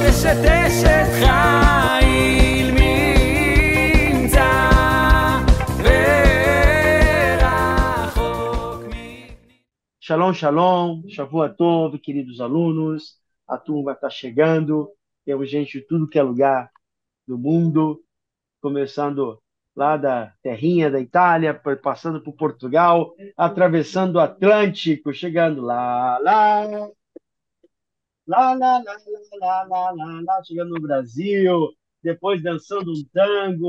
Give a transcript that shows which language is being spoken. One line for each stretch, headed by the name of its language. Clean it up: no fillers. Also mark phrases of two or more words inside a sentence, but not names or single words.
Hebrew: אשת אשת חיל נמצא ורחוק שלום, שלום, שבוע טוב,
Portuguese: queridos alunos. A turma está chegando. Temos gente de tudo que é lugar do mundo, começando lá da terrinha da Itália, passando por Portugal, atravessando o Atlântico, chegando lá, chegando no Brasil, depois dançando um tango.